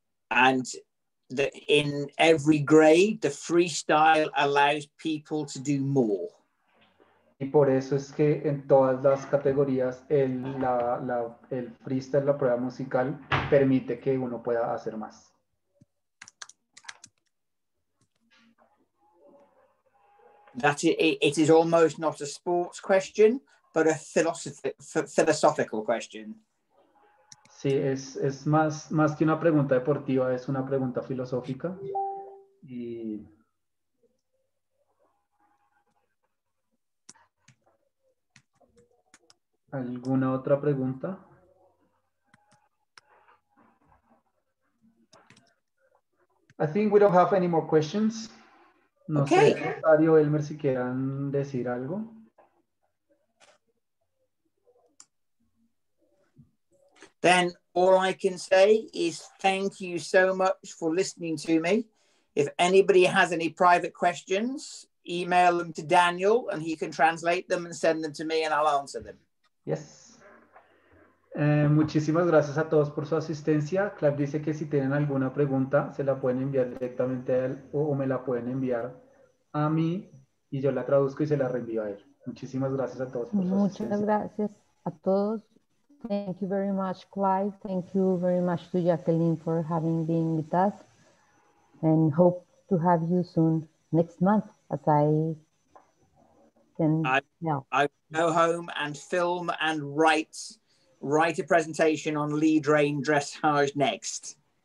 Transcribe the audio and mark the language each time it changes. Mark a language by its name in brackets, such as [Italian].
[English] and that in every grade, the freestyle allows people to do more. [Spanish] Y por eso es que en todas las categorías el freestyle, la prueba musical, permite que uno pueda hacer más. [English] That it is almost not a sports question, but a philosophical question. [Spanish] Sí, es más que una pregunta deportiva, es una pregunta filosófica. Y ¿alguna otra pregunta? [English] I think we don't have any more questions. [Spanish] No [English] Okay. [Spanish] sé, Rosario, Elmer, si quieran decir algo. [English] Then all I can say is thank you so much for listening to me. If anybody has any private questions, email them to Daniel and he can translate them and send them to me and I'll answer them. Yes. [Spanish] Muchísimas gracias a todos por su asistencia. Clive dice que si tienen alguna pregunta se la pueden enviar directamente a él o me la pueden enviar a mí y yo la traduzco y se la reenvío a él. Muchísimas gracias a todos por su Muchas asistencia. gracias a todos. [English] Thank you very much, Clive. Thank you very much to Jacqueline for having been with us. And hope to have you soon next month as I can help. I go home and film and write a presentation on lead rein dressage next.